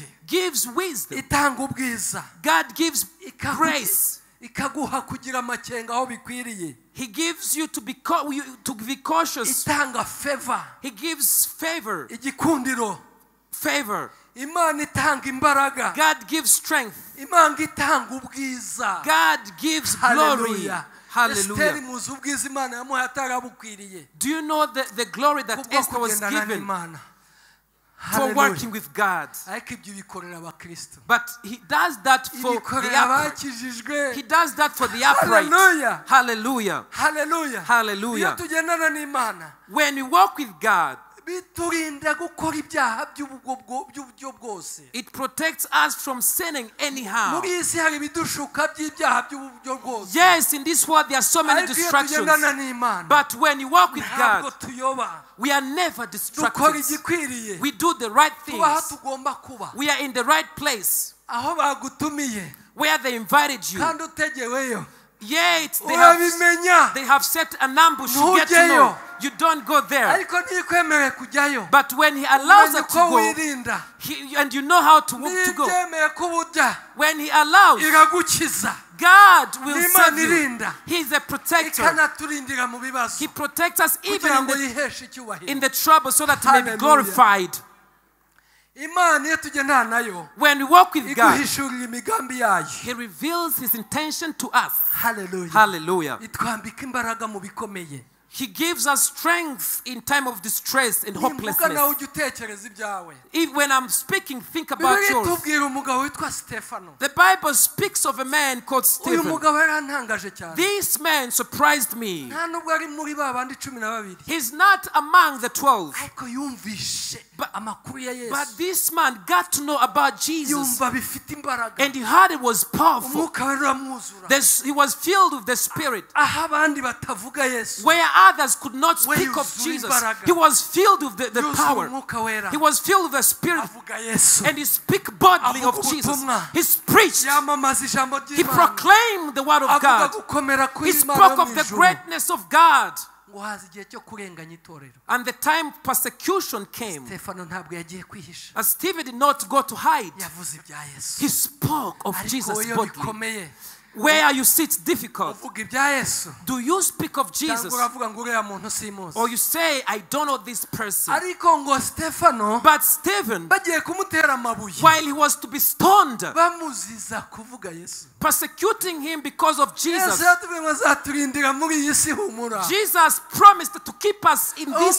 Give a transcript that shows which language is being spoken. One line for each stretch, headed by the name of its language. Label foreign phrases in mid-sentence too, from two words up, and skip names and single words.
English: gives wisdom.
Kinyarwanda: itanga ubwiza,
English: God gives
Kinyarwanda: ikaguha-
English: grace.
Kinyarwanda: ikaguha kugira amakenga aho bikwiriye.
English: He gives you to be cautious.
Kinyarwanda: Itanga favor,
English: He gives favor,
Kinyarwanda: igikundiro.
English: favor.
Kinyarwanda: imana itanga imbaraga,
English: God gives strength.
Kinyarwanda: imana itanga ubwiza.
English: God gives glory. Hallelujah. Hallelujah.
Kinyarwanda: Esiteri muzi ubwiza imana yamuhaye atarabukwiriye
English: Do you know the glory that
Kinyarwanda: kubwo
English: Esther was
Kinyarwanda: kugendana
English: given
Kinyarwanda: n'imana.
English: for Hallelujah. working with God?
Kinyarwanda: ariko ibyo bikorera abakristo,
English: But he does that for the
Kinyarwanda: ibikorera
English: upright.
Kinyarwanda: abakijijwe.
English: He does that for the upright. Hallelujah. Hallelujah. Hallelujah. Hallelujah.
Kinyarwanda: iyo tugendana n'imana
English: When we walk with God,
Kinyarwanda: biturinda gukora ibyaha by'uburyo bwose.
English: it protects us from sinning anyhow.
Kinyarwanda: muri iyi si hari ibidushuka by'ibyaha by'uburyo bwose,
English: Yes, in this world there are so many
Kinyarwanda: ariko iyo
English: distractions.
Kinyarwanda: tugendana n'imana
English: But when you walk with
Kinyarwanda: ntabwo
English: God,
Kinyarwanda: tuyoba,
English: we are never
Kinyarwanda: dukora
English: distracted.
Kinyarwanda: igikwiriye,
English: We do the right
Kinyarwanda: tuba aho
English: things.
Kinyarwanda: tugomba kuba,
English: We are in the right place
Kinyarwanda: aho bagutumiye
English: where they invited you.
Kinyarwanda: kandi utegeweyo
English: Yet
Kinyarwanda: urabimenya,
English: they have set an ambush. You get to know. You don't go there.
Kinyarwanda: ariko ntikwemewe kujyayo.
English: But when he allows
Kinyarwanda: umenya
English: us to
Kinyarwanda: uko
English: go,
Kinyarwanda: wirinda,
English: and you know how to go,
Kinyarwanda: ntibyemeye ko ubujya
English: when he allows,
Kinyarwanda: iragukiza,
English: God will
Kinyarwanda: n'imana
English: save you.
Kinyarwanda: irinda,
English: He is a protector.
Kinyarwanda: ikanaturindira mu bibazo
English: He protects us even
Kinyarwanda: kugira
English: in
Kinyarwanda: ngo
English: the,
Kinyarwanda: yiheshe icyubahiro.
English: in the trouble so that he may be Hallelujah. glorified.
Kinyarwanda: imana iyo tugendana nayo
English: When we walk with God,
Kinyarwanda: iguhishurira imigambi yayo.
English: he reveals his intention to us. Hallelujah. Hallelujah.
Kinyarwanda: itwambika imbaraga mu bikomeye.
English: He gives us strength in time of distress and
Kinyarwanda: nimvuga nawe
English: hopelessness.
Kinyarwanda: ujya utekereza ibyawe.
English: When I'm speaking, think about
Kinyarwanda: bibiliya
English: yours.
Kinyarwanda: itubwira umugabo witwa Stefano.
English: The Bible speaks of a man called
Kinyarwanda: uyu
English: Stephen.
Kinyarwanda: mugabo yarantangaje cyane.
English: This man surprised me.
Kinyarwanda: nta nubwo ari muri ba bandi 12,
English: He's not among the 12.
Kinyarwanda: ariko yumvishe amakuru ya Yesu.
English: But this man got to know about Jesus.
Kinyarwanda: yumva bifite imbaraga.
English: And he heard it was powerful.
Kinyarwanda: umwuka we uramwuzura.
English: He was filled with the Spirit.
Kinyarwanda: aho abandi batavuga Yesu,
English: Where others could not speak of Jesus, he was filled with the
Kinyarwanda: yuzuye
English: power.
Kinyarwanda: umwuka wera,
English: He was filled with the Spirit.
Kinyarwanda: avuga Yesu,
English: And he spoke boldly of
Kinyarwanda: Avuga
English: Jesus.
Kinyarwanda: ubutumwa.
English: He preached.
Kinyarwanda: yamamaza ijambo
English: He
Kinyarwanda: ry'Imana,
English: proclaimed the word of
Kinyarwanda: avuga
English: God.
Kinyarwanda: gukomera
English: He
Kinyarwanda: kw'Imana
English: spoke
Kinyarwanda: yo
English: of
Kinyarwanda: mu
English: the
Kinyarwanda: ijuru.
English: greatness of God.
Kinyarwanda: ngo haza igihe cyo kurenganya itorero.
English: And the time persecution came.
Kinyarwanda: Stefano ntabwo yagiye kwihisha,
English: As Stephen did not go to hide.
Kinyarwanda: yavuze ibya Yesu.
English: He spoke of
Kinyarwanda: ariko
English: Jesus
Kinyarwanda: iyo
English: boldly.
Kinyarwanda: bikomeye
English: Where you see it's difficult.
Kinyarwanda: uvuga ibya Yesu,
English: Do you speak of Jesus?
Kinyarwanda: cyangwa uravuga ngo uriya muntu simuzi.
English: Or you say, I don't know this person.
Kinyarwanda: ariko ngo Stefano
English: But Stephen,
Kinyarwanda: bagiye kumutera amabuye,
English: while he was to be stoned,
Kinyarwanda: bamuziza kuvuga Yesu.
English: persecuting him because of
Kinyarwanda: Yesu
English: Jesus,
Kinyarwanda: yatubwiye ngo azaturindira muri iyi si, humura.
English: Jesus promised to keep us in this